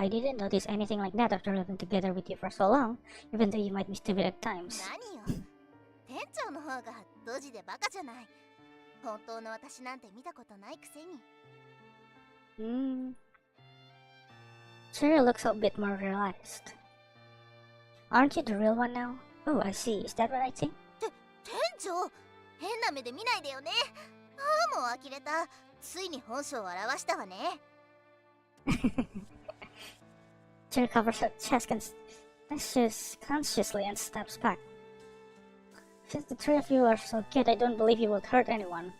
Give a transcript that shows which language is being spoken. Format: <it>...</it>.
<en>I didn't notice anything like that after living together with you for so long, even though you might be stupid at times.</en> <ja>何よ、店長の方がドジでバカじゃない。本当の私なんて見たことないくせに。</ja> <en>Cherry looks a bit more realized. Aren't you the real one now? Oh, I see. Is that what I think?</en> <ja>店長、変な目で見ないでよね。もう呆れた。ついに本性を表したわね。</ja> <en>Cherry covers her chest Ashes consciously and steps back. Since the three of you are so cute, I don't believe you would hurt anyone.</en>